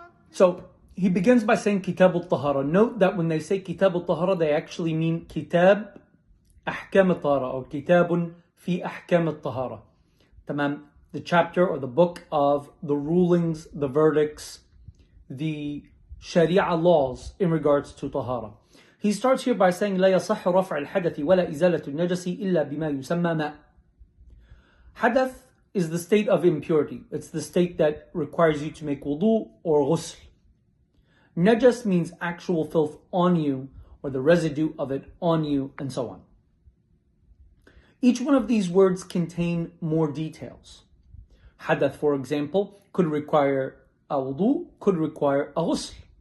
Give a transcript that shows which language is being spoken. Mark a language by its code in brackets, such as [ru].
[en] So he begins by saying Kitab al-Tahara. Note that when they say Kitab al-Tahara, they actually mean Kitab Ahkam al-Tahara or Kitabun fi Ahkam al-Tahara. Tamam, the chapter or the book of the rulings, the verdicts, the Sharia laws in regards to Tahara. He starts here by saying [ar] لا يصح رفع الحدث ولا إزالة النجس إلا بما يسمى ماء. [en] Hadath is the state of impurity. It's the state that requires you to make wudu or ghusl. Najas means actual filth on you or the residue of it on you and so on. Each one of these words contain more details. Hadath, for example, could require a wudu, could require a ghusl.